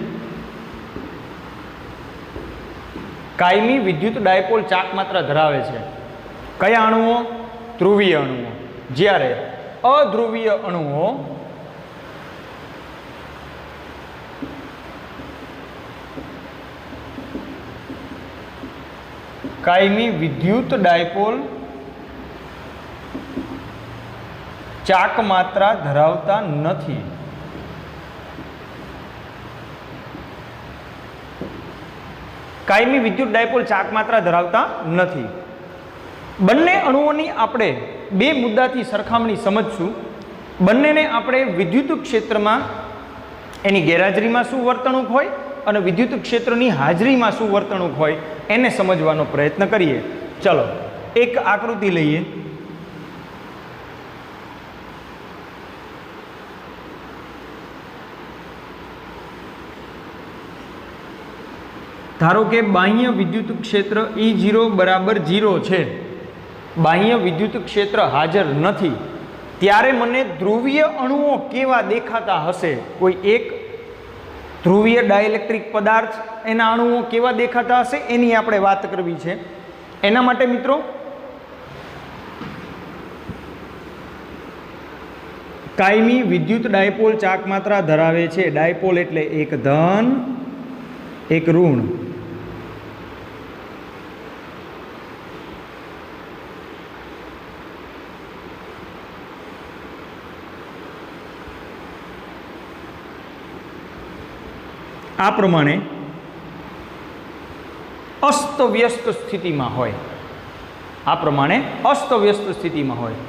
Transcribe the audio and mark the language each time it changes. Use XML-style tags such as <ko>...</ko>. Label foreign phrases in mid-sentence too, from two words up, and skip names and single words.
<gu>કાયમી વિદ્યુત ડાયપોલ ચાક માત્રા ધરાવે છે કયા અણુઓ? ધ્રુવીય અણુઓ। જ્યારે અધ્રુવીય અણુઓ કાયમી વિદ્યુત ડાયપોલ ચાક માત્રા ધરાવતા નથી। કાયમી વિદ્યુત ડાયપોલ ચાક માત્રા ધરાવતા નથી। બંને અણુઓની આપણે 2 મુદ્દાથી સરખામણી સમજશું। બંનેને આપણે વિદ્યુત ક્ષેત્રમાં એની ગેરહાજરીમાં શું વર્તણૂક હોય અને વિદ્યુત ક્ષેત્રની હાજરીમાં શું વર્તણૂક હોય એને સમજવાનો પ્રયત્ન કરીએ। ચલો, એક આકૃતિ લઈએ। ધારો કે બાહ્ય વિદ્યુત ક્ષેત્ર E0 બરાબર 0 છે, બાહ્ય વિદ્યુત ક્ષેત્ર હાજર નથી, ત્યારે મને ધ્રુવીય અણુઓ કેવા દેખાતા હશે? કોઈ એક ધ્રુવીય ડાયઇલેક્ટ્રિક પદાર્થ એના અણુઓ કેવા દેખાતા હશે એની આપણે વાત કરવી છે। એના માટે મિત્રો કાયમી વિદ્યુત ડાયપોલ ચાક માત્રા ધરાવે છે। ડાયપોલ એટલે એક ધન એક ઋણ। આ પ્રમાણે અસ્તવ્યસ્ત સ્થિતિ માં હોય, આ પ્રમાણે અસ્તવ્યસ્ત સ્થિતિ માં હોય।</gu>